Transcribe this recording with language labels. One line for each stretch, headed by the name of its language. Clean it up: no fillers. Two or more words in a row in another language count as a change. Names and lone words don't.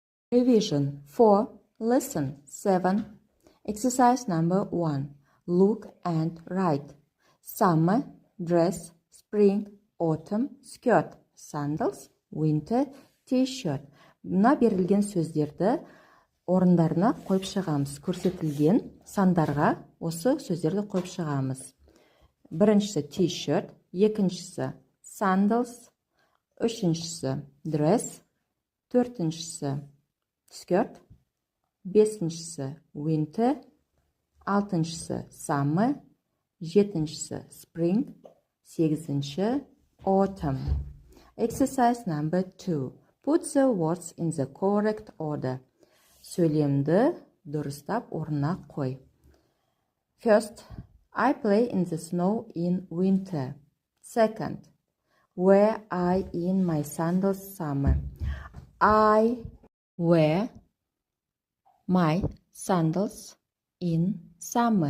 English: Revision 4, Lesson 7. Exercise number 1. Look and write. Summer, dress, spring, autumn, skirt, sandals, winter, t-shirt.
Kazakh: Мына берілген сөздерді орындарына қойып шығамыз. Көрсетілген сандарға осы сөздерді қойып шығамыз. Біріншісі t-shirt, екіншісі sandals, үшіншісі dress, төртіншісі skirt, бесіншісі winter, алтыншысы summer, жетіншісі spring, сегізінші autumn.
English: Exercise number 2. Put the words in the correct order.
Kazakh: Сөйлемді дұрыстап орнына қой.
English: First, I play in the snow in winter. Second, wear I in my sandals summer. I wear my sandals in summer.